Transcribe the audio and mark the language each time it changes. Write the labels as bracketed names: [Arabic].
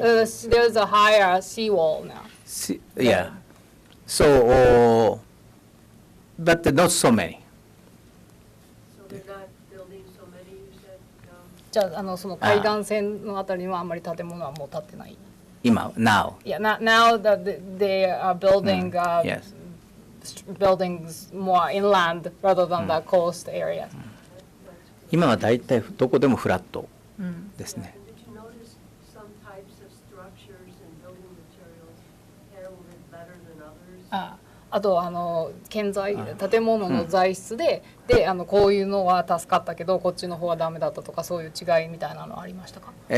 [English] There's a higher seawall now. Yeah. So, but not so many. So they're not building so many, you said? No? [Japanese] じゃあ、その海岸線のあたりにはあんまり建物はもう建ってない。今、 [English] now. Yeah, now that they are building Yes. buildings more inland rather than the coast area. [Japanese] 今は大体どこでもフラットですね。 [English] Did you notice some types of structures and building materials handled it better than others? [Japanese] あと建材建物の材質でこういうのは助かったけどこっちの方はダメだったとかそういう違いみたいなのはありましたか？